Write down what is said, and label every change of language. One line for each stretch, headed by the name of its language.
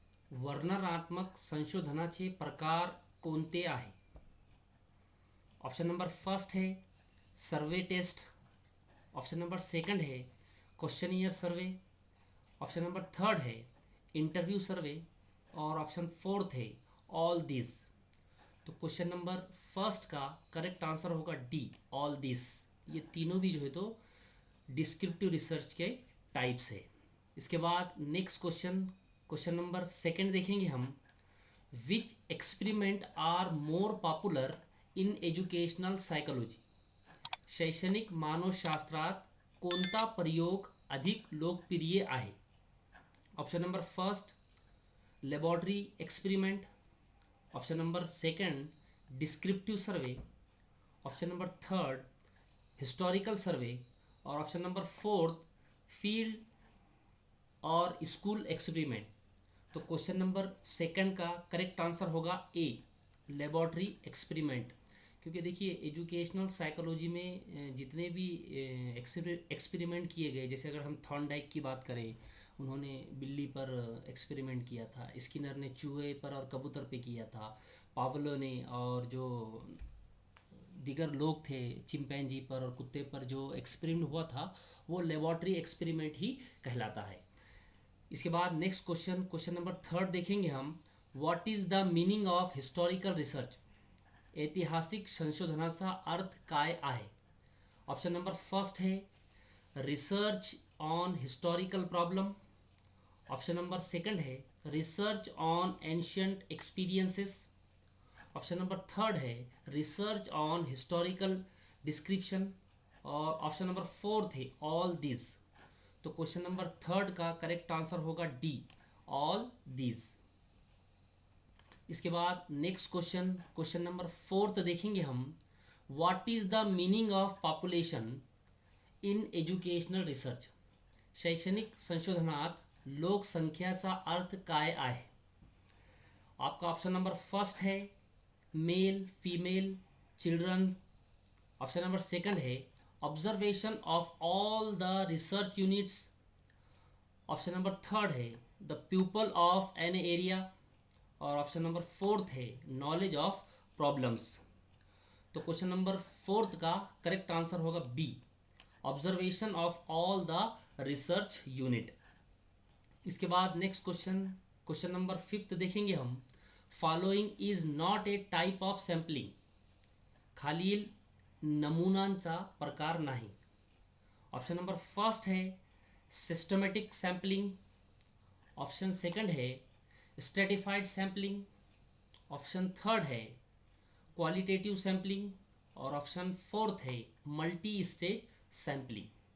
Marathi: वर्णनात्मक संशोधनाचे प्रकार कोणते आहे?
Hindi: ऑप्शन नंबर फर्स्ट है सर्वे टेस्ट, ऑप्शन नंबर सेकंड है क्वेश्चनियर सर्वे, ऑप्शन नंबर थर्ड है इंटरव्यू सर्वे और ऑप्शन फोर्थ है ऑल दिस। तो क्वेश्चन नंबर फर्स्ट का करेक्ट आंसर होगा डी, ऑल दिस। ये तीनों भी जो है तो डिस्क्रिप्टिव रिसर्च के टाइप्स है। इसके बाद नेक्स्ट क्वेश्चन नंबर सेकंड देखेंगे हम,
English: Which experiment are more popular in educational psychology?
Marathi: शैक्षणिक मानसशास्त्रात कोणता प्रयोग अधिक लोकप्रिय आहे?
Hindi: Option number first laboratory experiment, option number second descriptive सर्वे, ऑप्शन नंबर थर्ड हिस्टोरिकल सर्वे और ऑप्शन नंबर फोर्थ फील्ड और स्कूल एक्सपेरिमेंट। तो क्वेश्चन नंबर सेकंड का करेक्ट आंसर होगा ए, लेबोरेटरी एक्सपेरिमेंट। क्योंकि देखिए एजुकेशनल साइकोलॉजी में जितने भी एक्सपेरिमेंट किए गए, जैसे अगर हम थॉर्नडाइक की बात करें, उन्होंने बिल्ली पर एक्सपेरिमेंट किया था, स्किनर ने चूहे पर और कबूतर पे किया था, पावलो ने और जो दीगर लोग थे चिंपैंजी पर और कुत्ते पर जो एक्सपेरिमेंट हुआ था वो लेबोरेटरी एक्सपेरिमेंट ही कहलाता है। इसके बाद नेक्स्ट क्वेश्चन नंबर थर्ड देखेंगे हम,
English: What is the meaning of historical research?
Marathi: ऐतिहासिक संशोधनाचा अर्थ काय आहे?
Hindi: ऑप्शन नंबर फर्स्ट है research on historical problem, option number second है research on ancient experiences, option number third है रिसर्च ऑन हिस्टोरिकल डिस्क्रिप्शन और ऑप्शन नंबर फोर्थ है all this. तो क्वेश्चन नंबर थर्ड का करेक्ट आंसर होगा D, all this. इसके बाद next question number fourth देखेंगे हम,
English: What is the meaning of population in educational research?
Marathi: शैक्षणिक संशोधनात लोकसंख्याचा अर्थ काय आहे?
Hindi: आपका ऑप्शन नंबर फर्स्ट है male female children, option number second है observation of all the research units, option number third है the people of an area और option number fourth है नॉलेज ऑफ प्रॉब्लम्स। तो क्वेश्चन नंबर फोर्थ का correct answer होगा B, observation of all the research unit. इसके बाद next question number fifth देखेंगे हम,
English: Following is not a type of sampling?
Marathi: खालील नमुनांचा प्रकार नाही।
Hindi: ऑप्शन नंबर फर्स्ट है सिस्टमॅटिक सॅम्पलिंग, ऑप्शन सेकंड है स्ट्रेटिफाइड सैम्पलिंग, ऑप्शन थर्ड है क्वालिटेटिव सैम्पलिंग और ऑप्शन फोर्थ है मल्टी स्टेज सैम्पलिंग।